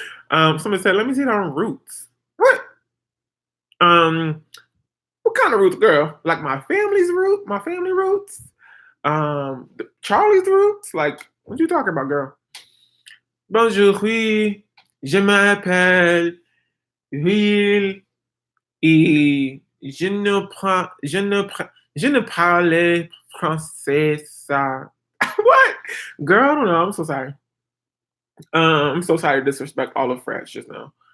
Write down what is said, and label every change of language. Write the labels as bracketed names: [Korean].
[English] Someone said, let me see their roots. What? What kind of roots, girl? Like my family roots? Charlie's roots? Like, what you talking about, girl? [French] Bonjour, oui, je m'appelle Will et je ne parle français. [English] What? Girl, I don't know. I'm so sorry. I'm so sorry to disrespect all of France just now.